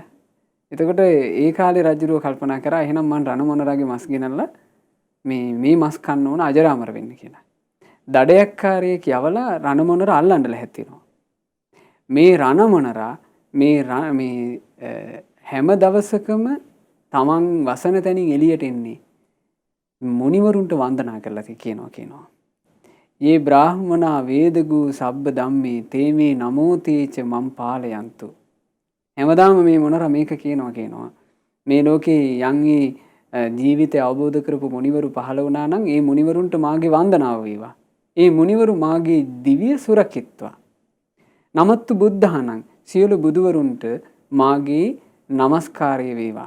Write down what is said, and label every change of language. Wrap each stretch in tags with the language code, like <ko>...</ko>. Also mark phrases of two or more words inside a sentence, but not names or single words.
<si>එතකොට ඒ කාලේ රජුරෝ කල්පනා කරා එහෙනම් මං රණ මොනරාගේ මස් ගෙනල්ලා මේ මස් කන්න ඕන අජරාමර වෙන්න කියලා. දඩයක්කාරයෙක් යවලා රණ මොනර අල්ලන්න ලැහැත්තිනවා. මේ රණ මොනරා මේ හැම දවසකම Taman වසන තැනින් එළියට එන්නේ මුනිවරුන්ට වන්දනා කරලා කියනවා.</si> <pi>ये ब्राह्मणा वेदगु සබ්බ ධම්මේ තේමේ නමෝ තේච මම් පාලයන්තු.</pi> <si>හැමදාම මේ මොනර මේක කියනවා. මේ ලෝකේ යන්ගේ ජීවිතය අවබෝධ කරපු මුනිවරු පහළ වුණා නම් ඒ මුනිවරුන්ට මාගේ වන්දනාව වේවා. ඒ මුනිවරු මාගේ දිව්‍ය සුරකිත්වා.</si> <pi>නමත්තු බුද්ධහනං</pi> <si>සියලු බුදුවරුන්ට මාගේ নমස්කාරය වේවා.</si>